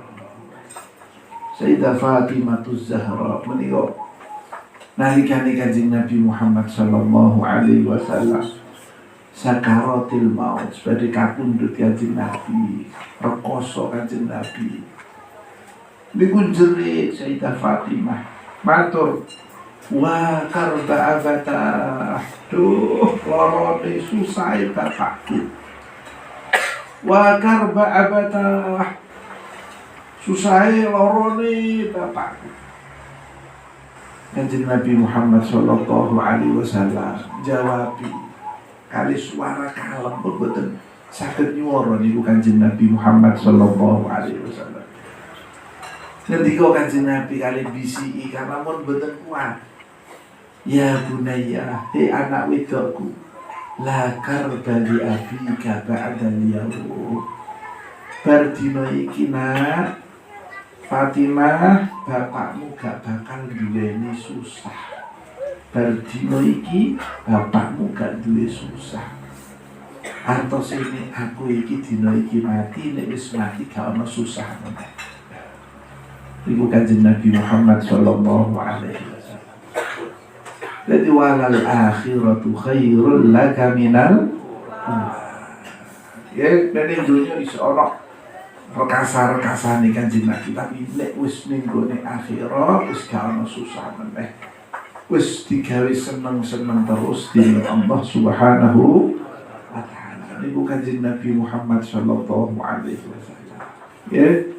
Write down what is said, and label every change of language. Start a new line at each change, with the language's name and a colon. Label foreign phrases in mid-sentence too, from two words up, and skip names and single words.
Javanese: Sayyidah Fatimatus Zahra menika nalikane kanjeng Nabi Muhammad sallallahu
Arabic: عليه وسلم
Javanese: sakaratil maut sebagai kapundhut kanjeng Nabi rekoso kanjeng Nabi niku jerit Sayyidah Fatimah matur
Arabic: واكرب أبتاه
Javanese: duh lorone susah bapakku
Arabic: واكرب أبتاه
Javanese: susah lorone bapakku. Kanjeng Nabi Muhammad
Arabic: صلى الله عليه وسلم
Javanese: jawabi kali suara kalem pun boten saged nyuwara niku kanjeng Nabi Muhammad
Arabic: صلى الله عليه وسلم.
Javanese: Ngendika kanjeng Nabi kali bisiki karena mun boten kuat.
Arabic: يا بني,
Javanese: he anak wedokku,
Arabic: لا كرب لأبيك بعد اليوم.
Javanese: Bar dina iki nak Fatimah, bapakmu gak bakal duweni susah. Bardino iki bapakmu gak duwe susah. Antos ini aku iki dino iki mati, nek wis mati gak ana susah meneh. Iku kanjeng Nabi Muhammad
Arabic: صلى الله عليه وسلم. Jadi وللآخرة خير لك من يا,
Javanese: dan dunia iso ana rekasa-rekasane kanjeng Nabi, tapi nek wis ning gone akhirat wis gak ana susah meneh. Wis digawe seneng-seneng terus di Allah
Arabic: سبحانه وتعالى.
Javanese: Niku kanjeng Nabi Muhammad
Arabic: صلى الله عليه وسلم.
Javanese: Ya.